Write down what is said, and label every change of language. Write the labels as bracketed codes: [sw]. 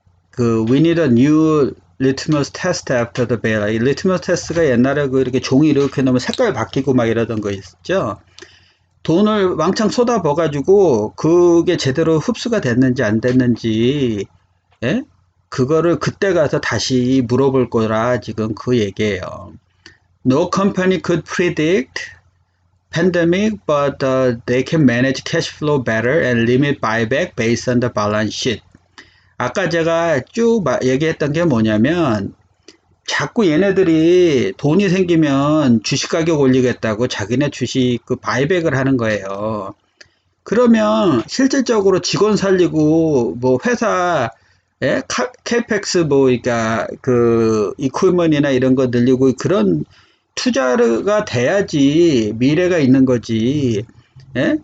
[ko] 그 [en] we need a new litmus test after the bailout. [ko] 이 litmus test가 옛날에 그 이렇게 종이 이렇게 넣으면 색깔 바뀌고 막 이러던 거 있죠. 돈을 왕창 쏟아부어가지고 그게 제대로 흡수가 됐는지 안 됐는지, 예? 그거를 그때 가서 다시 물어볼 거라 지금 그 얘기예요. [en] No company could predict pandemic, but they can manage cash flow better and limit buyback based on the balance sheet. [ko] 아까 제가 쭉 얘기했던 게 뭐냐면 자꾸 얘네들이 돈이 생기면 주식 가격 올리겠다고 자기네 주식 그 바이백을 하는 거예요. 그러면 실질적으로 직원 살리고 뭐 회사 캐펙스 뭐 그러니까 그 이퀴먼이나 이런 거 늘리고 그런 투자가 돼야지 미래가 있는 거지. 예?